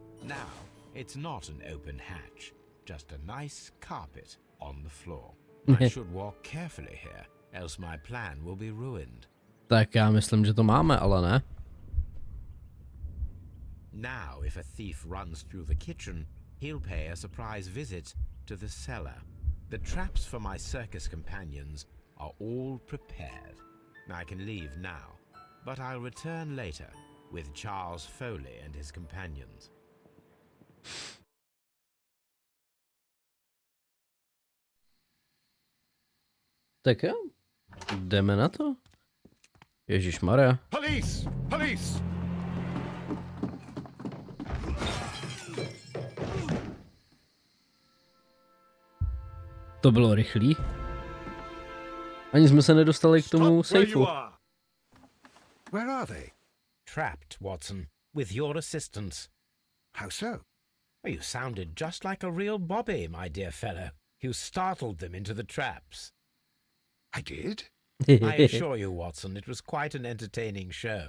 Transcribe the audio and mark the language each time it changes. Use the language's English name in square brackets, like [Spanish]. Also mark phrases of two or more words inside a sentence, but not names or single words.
[English] Now, it's not an open hatch, just a nice carpet on the floor. I should walk carefully here, else my plan will be ruined. [Czech] Tak já myslím, že to máme, ale ne. [English] Now, if a thief runs through the kitchen, he'll pay a surprise visit to the cellar. The traps for my circus companions are all prepared. I can leave now, but I'll return later with Charles Foley and his companions. [Czech] Tak jo, jdeme na to. Ježišmarja. [English] Police! Police! [Czech] To bylo rychlý. Ani jsme se nedostali k tomu sejfu. [English] Where are they? Trapped, Watson, with your assistance. How so? You sounded just like a real Bobby, my dear fellow. You startled them into the traps. I did? I assure you, Watson, it was quite an entertaining show.